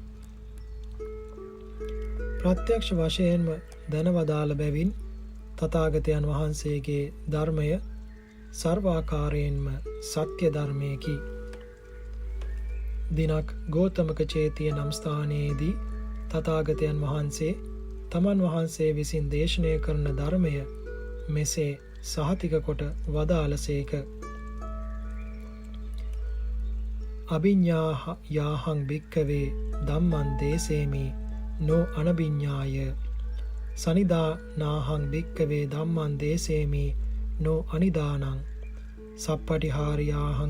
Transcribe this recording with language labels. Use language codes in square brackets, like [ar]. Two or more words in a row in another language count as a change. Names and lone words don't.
[si] ප්‍රත්‍යක්ෂ වශයෙන්ම දැන වදාළ බැවින් තථාගතයන් වහන්සේගේ ධර්මය සර්වාකාරයෙන්ම සත්‍ය ධර්මයකි. දිනක් ගෝතමක චේතිය නම් ස්ථානයේදී තථාගතයන් වහන්සේ තමන් වහන්සේ විසින් දේශනය කරන ධර්මය මෙසේ සහතික කොට වදාළසේක. [pi] අභිඤ්ඤා යාහං භික්ඛවේ ධම්මං දේසේමි නෝ අනභිඤ්ඤාය සනිදානාහං භික්ඛවේ ධම්මං දේසේමි නෝ අනිදානං සප්පටිහාරියාහං